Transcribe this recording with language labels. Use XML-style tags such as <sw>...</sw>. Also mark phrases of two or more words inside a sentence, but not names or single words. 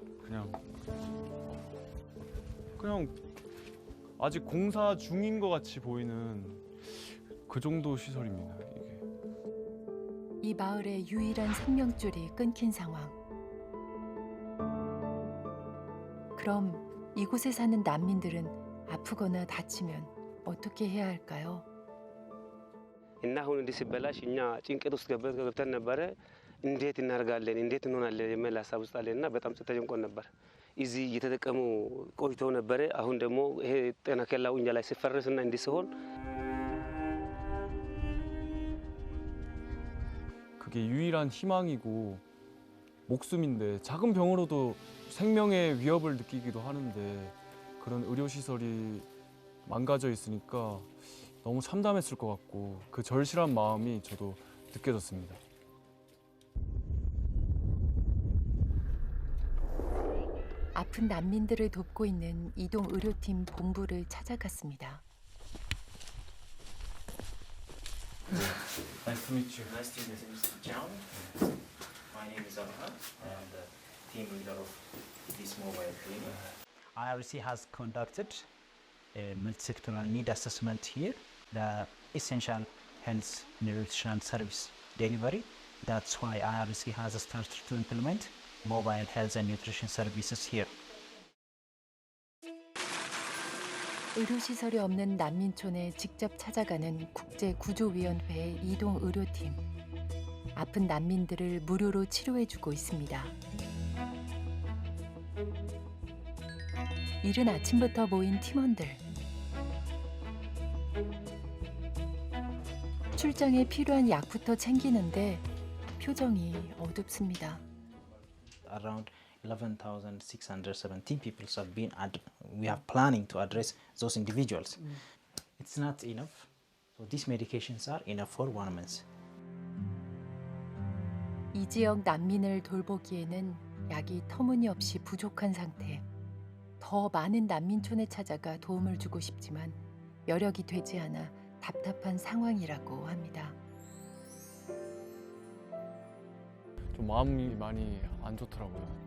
<ko>그냥 아직 공사 중인 것 같이 보이는 그 정도 시설입니다. 이게. 이 마을의 유일한 생명줄이 끊긴 상황. 그럼 이곳에 사는 난민들은 아프거나 다치면 어떻게 해야 할까요?</ko> <am>እና አሁን እንዲህ ሲበላሽ እኛ ጭንቀት ውስጥ ገብተን ነበረ። እንዴት እናደርጋለን እንዴት እንሆናለን የሚል ሀሳብ ውስጥ አለንና በጣም ተጨንቆን ነበር። እዚህ እየተጠቀሙ ቆይተው ነበረ። አሁን ደግሞ ይሄ ጤና ኬላው እኛ ላይ ሲፈርስና እንዲህ ሲሆን</am> <ko>그게 유일한 희망이고 목숨인데 작은 병으로도 생명의 위협을 느끼기도 하는데 그런 의료시설이 망가져 있으니까 너무 참담했을 것 같고 그 절실한 마음이 저도 느껴졌습니다. 아픈 난민들을 돕고 있는 이동 의료팀 본부를 찾아갔습니다.</ko> <en>Nice to meet you. Nice to meet you, Mr. John. My name is Arhan, and the team leader of this mobile clinic. IRC has conducted a multi-sectoral need assessment here, the essential health nutrition service delivery. That's why IRC has started to implement mobile health and nutrition services here.</en> <ko>의료시설이 없는 난민촌에 직접 찾아가는 국제구조위원회의 이동 의료팀. 아픈 난민들을 무료로 치료해주고 있습니다. 이른 아침부터 모인 팀원들. 출장에 필요한 약부터 챙기는데 표정이 어둡습니다.</ko> <en>Around 11,617 people have been we are planning to address those individuals. It's not enough. So these medications are enough for 1 month.</en> <ko>이 지역 난민을 돌보기에는 약이 터무니없이 부족한 상태. 더 많은 난민촌에 찾아가 도움을 주고 싶지만 여력이 되지 않아 답답한 상황이라고 합니다. 좀 마음이 많이 안 좋더라고요.</ko>